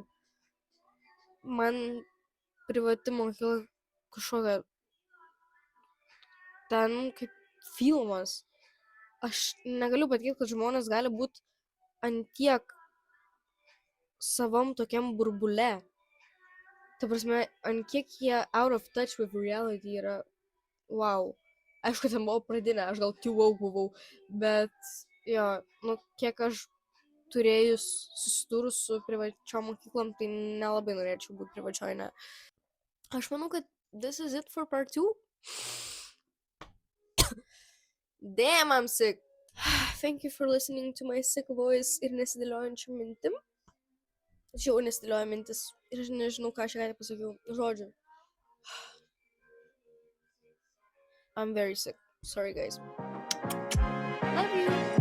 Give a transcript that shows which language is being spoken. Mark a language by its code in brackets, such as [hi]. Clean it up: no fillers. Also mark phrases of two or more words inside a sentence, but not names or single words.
[lt] Man privati mokykla kažkokia ten kaip filmas. Aš negaliu patikėti, kad žmonės gali būti antiek savam tokiam burbule. Ta prasme, antiek jie [en] out of touch with reality [lt] yra. [en] Wow. [lt] Aišku, ten buvo pradinė, aš gal [en] too woke [lt] buvau, bet jo, kiek aš turėjus susidūrus su privačiom mokyklom, tai nelabai norėčiau būti privačioj, ne. Aš manau, kad [en] this is it for part 2. Damn, I'm sick. Thank you for listening to my sick voice [lt] ir nesidėliojančių mintim. Tačiau nesidėlioja mintis ir aš nežinau, ką aš ką pasakiau. Žodžiu. [en] I'm very sick. Sorry, guys. Love you.